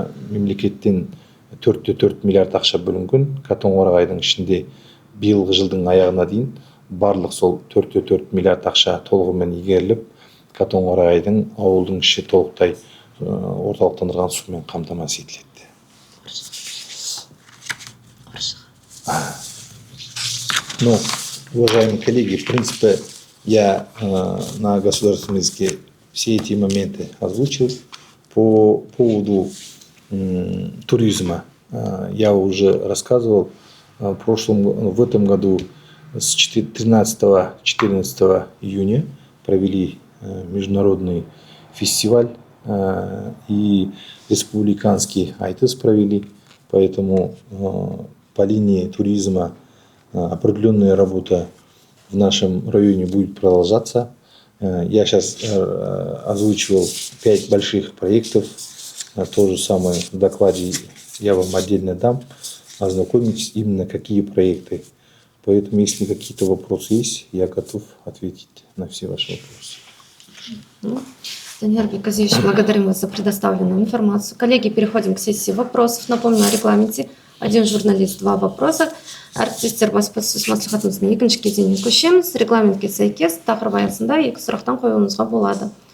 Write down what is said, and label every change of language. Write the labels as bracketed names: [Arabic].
[Kazakh] Мемлекеттен 4,4 миллиард ақша бөлінген. Катонқарағайдың ішінде биылғы жылдың аяғына дейін барлық сол 4,4 миллиард ақша толығымен игеріліп, Катонқарағайдың ауылдың іші толықтай орталықтандырған сумен қамтамасыз етіледі. [Russian] Ну, уважаемые коллеги, в принципе, я на государственном языке все эти моменты озвучил. По поводу туризма я уже рассказывал. В этом году с 13-14 июня провели международный фестиваль и республиканский айтыс провели. Поэтому по линии туризма определенная работа в нашем районе будет продолжаться. Я сейчас озвучивал 5 больших проектов. То же самое в докладе я вам отдельно дам. Ознакомитесь именно какие проекты. Поэтому, если какие-то вопросы есть, я готов ответить на все ваши вопросы. Данияр Бекказиевич, благодарим вас за предоставленную информацию. Коллеги, переходим к сессии вопросов. Напомню о регламенте. 1 журналист, 2 вопроса. [Kazakh] Әріптестер баспасөз мәслихатымыздың екінші кезеңіне көшеміз. Регламентке сәйкес тақырып аясында 2 сұрақтан қоюыңызға болады.